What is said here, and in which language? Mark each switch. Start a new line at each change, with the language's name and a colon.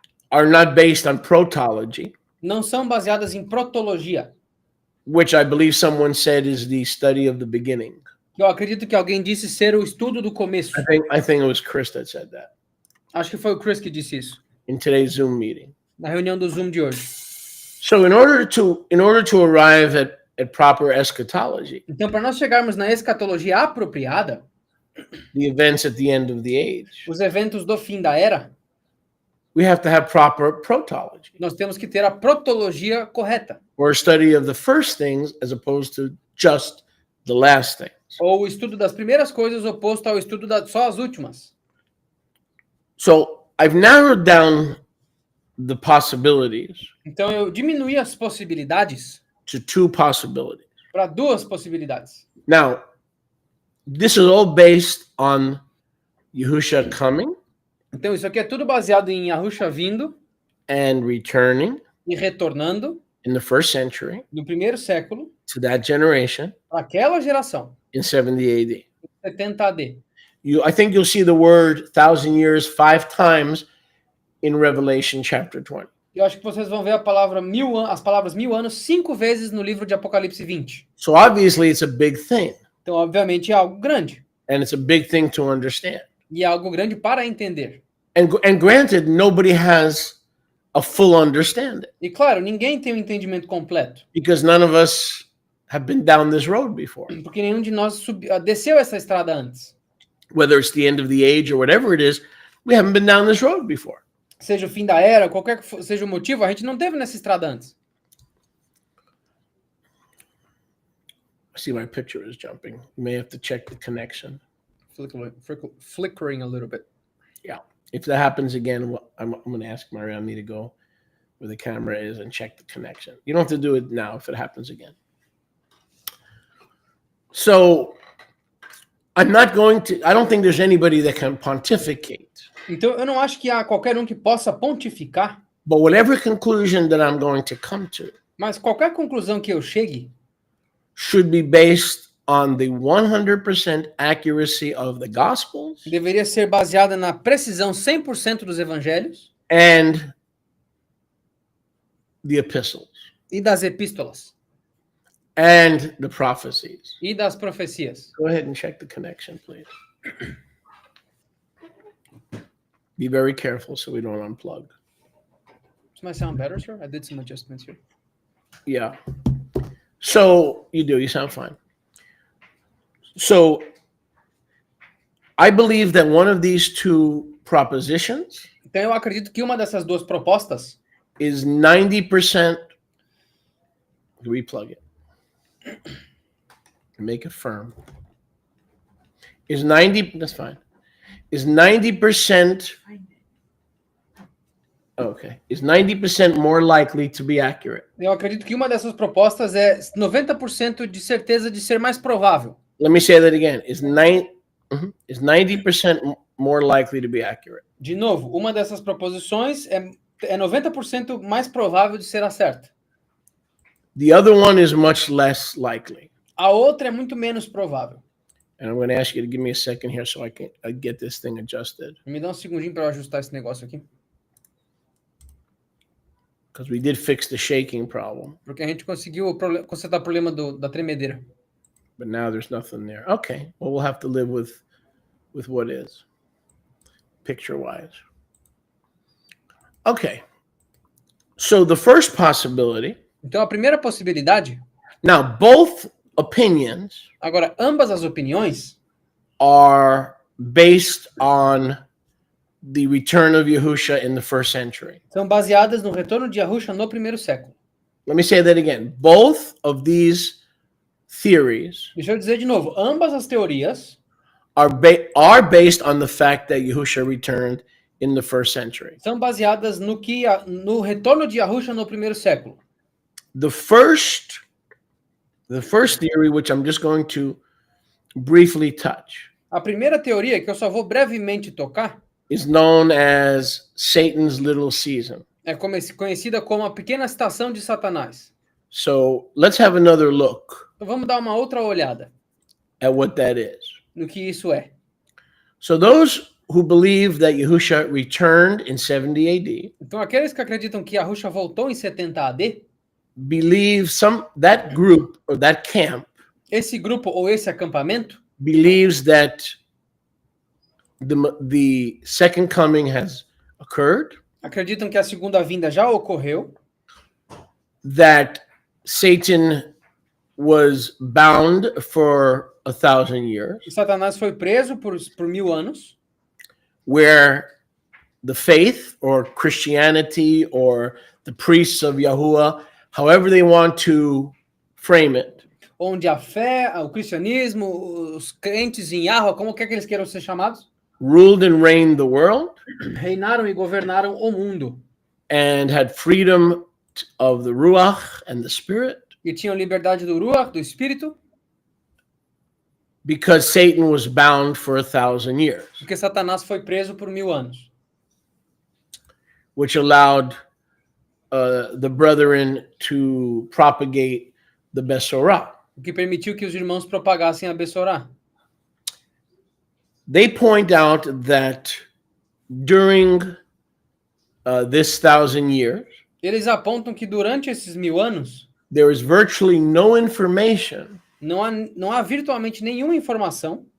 English: are not based on protology,
Portuguese: não são baseadas em protologia.
English: which I believe someone said is the study of the beginning.
Portuguese: Eu acredito que alguém disse ser o estudo do começo.
English: I think it was Chris that said that.
Portuguese: Acho que foi o Chris que disse isso.
English: in today's Zoom meeting.
Portuguese: na reunião do Zoom de hoje.
English: So in order to arrive at proper eschatology,
Portuguese: Então, para nós chegarmos na escatologia apropriada,
English: the events at the end of the age,
Portuguese: os eventos do fim da era,
English: we have to have proper protology,
Portuguese: nós temos que ter a protologia correta,
English: or a study of the first things as opposed to just the last things.
Portuguese: ou o estudo das primeiras coisas oposto ao estudo só as últimas.
English: So I've narrowed down the possibilities
Portuguese: Então, eu diminuí as possibilidades
English: to two possibilities.
Portuguese: para duas possibilidades.
English: Now, this is all based on Yahusha coming
Portuguese: Então, isso aqui é tudo baseado em Yahusha vindo
English: and returning
Portuguese: e retornando
English: in the first century
Portuguese: no primeiro século
English: to that generation
Portuguese: para aquela geração,
English: in 70 AD.
Portuguese: 70 AD.
English: I think you'll see the word 1,000 years 5 times in Revelation chapter 20.
Portuguese: Eu acho que vocês vão ver as palavras 1000 anos 5 vezes no livro de Apocalipse 20.
English: So obviously it's a big thing,
Portuguese: Então, obviamente, é algo grande.
English: and it's a big thing to understand.
Portuguese: E é algo grande para entender.
English: And granted, nobody has a full understanding
Portuguese: E claro, ninguém tem um entendimento completo,
English: because none of us have been down this road before.
Portuguese: porque nenhum de nós desceu essa estrada antes.
English: Whether it's the end of the age or whatever it is, we haven't been down this road before.
Portuguese: Seja o fim da era, qualquer que seja o motivo, a gente não teve nessa estrada antes.
English: I see my picture is jumping. You may have to check the connection. Flickering a little bit. Yeah. If that happens again, I'm going to ask Marianne to go where the camera is and check the connection. You don't have to do it now if it happens again. So I don't think there's anybody that can pontificate.
Portuguese: Então, eu não acho que há qualquer um que possa pontificar,
English: But whatever conclusion that I'm going to come to
Portuguese: mas qualquer conclusão que eu chegue
English: should be based on the 100% accuracy of the Gospels
Portuguese: deveria ser baseada na precisão 100% dos evangelhos
English: and the epistles
Portuguese: e das epístolas
English: and the prophecies.
Portuguese: e das profecias.
English: Go ahead and check the connection, please. Be very careful so we don't unplug. Does my sound better, sir? I did some adjustments here. Yeah. So you sound fine. So I believe that one of these two propositions
Portuguese: Então, eu acredito que uma dessas duas propostas
English: is 90%. Replug it. Make it firm. Is 90%, that's fine. Is 90%, okay, is 90% more likely to be accurate?
Portuguese: Eu acredito que uma dessas propostas é 90% de certeza de ser mais provável.
English: Let me say that again. Is 90% more likely to be accurate?
Portuguese: De novo, uma dessas proposições é 90% mais provável de ser a certa.
English: The other one is much less likely.
Portuguese: A outra é muito menos provável.
English: And I'm going to ask you to give me a second here so I can get this thing adjusted.
Portuguese: Me dá um segundinho para eu ajustar esse negócio aqui.
English: Because we did fix the shaking problem,
Portuguese: Porque a gente conseguiu consertar o problema da tremedeira.
English: but now there's nothing there. Okay, well, we'll have to live with what is, picture-wise. Okay, so the first possibility,
Portuguese: Então, a primeira possibilidade,
English: now both opinions
Portuguese: agora, ambas as opiniões
English: are based on the return of Yahusha in the first century.
Portuguese: são baseadas no retorno de Yahusha no primeiro século.
English: Let me say that again. Both of these theories
Portuguese: Deixa eu dizer de novo, ambas as teorias
English: are based on the fact that Yahusha returned in the first century.
Portuguese: são baseadas no retorno de Yahusha no primeiro século.
English: The first theory, which I'm just going to briefly touch,
Portuguese: A primeira teoria, que eu só vou brevemente tocar,
English: is known as Satan's little season.
Portuguese: é conhecida como a pequena estação de Satanás.
English: So let's have another look
Portuguese: Então vamos dar uma outra olhada
English: at what that is.
Portuguese: no que isso é.
English: So those who believe that Yahusha returned in 70 AD
Portuguese: Então aqueles que acreditam que Yahusha voltou em 70 AD,
English: believe that group or that camp
Portuguese: esse grupo ou esse acampamento
English: believes that the second coming has occurred.
Portuguese: acreditam que a segunda vinda já ocorreu,
English: that Satan was bound for 1,000 years,
Portuguese: e Satanás foi preso por 1000 anos,
English: where the faith or Christianity or the priests of Yahuwah, however they want to frame it,
Portuguese: onde a fé, o cristianismo, os crentes em Yahweh, como quer que eles queiram ser chamados,
English: ruled and reigned the world
Portuguese: reinaram e governaram o mundo,
English: and had freedom of the Ruach and the Spirit,
Portuguese: e tinham liberdade do Ruach, do Espírito,
English: because Satan was bound for 1,000 years,
Portuguese: porque Satanás foi preso por 1000 anos,
English: which allowed the brethren to propagate the Besorah.
Portuguese: o que permitiu que os irmãos propagassem a Bessorá.
English: They point out that during this 1,000 years,
Portuguese: Eles apontam que durante esses 1000 anos,
English: there is virtually no information
Portuguese: não há virtualmente nenhuma informação